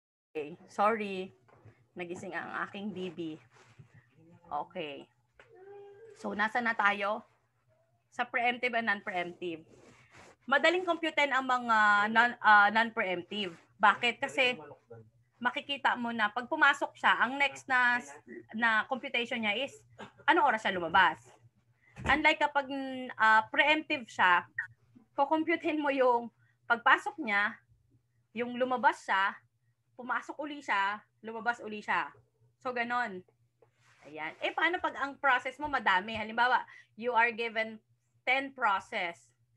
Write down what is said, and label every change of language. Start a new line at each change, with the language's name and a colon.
Filipino: Okay, sorry. Nagising ang aking BB. Okay. So, nasa na tayo? Sa preemptive and non-preemptive. Madaling computein ang mga non-preemptive. Bakit? Kasi makikita mo na pag pumasok siya, ang next na computation niya is anong oras siya lumabas. Unlike kapag preemptive siya, kukomputein mo yung pagpasok niya, yung lumabas siya, pumasok uli siya, lumabas uli siya. So, ganon. Ayan. Paano pag ang process mo madami?
English: Halimbawa, you are given 10 process.